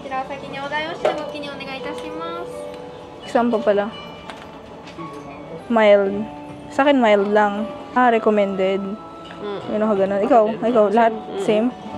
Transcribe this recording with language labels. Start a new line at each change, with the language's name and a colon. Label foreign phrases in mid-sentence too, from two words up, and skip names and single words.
Japanese: 先にお題をしてご記入お願いいたします。
Filipino: Exam pa pala. Mild. Sa akin mild lang. Recommended. Yun ako ganun. Ikaw, lahat same?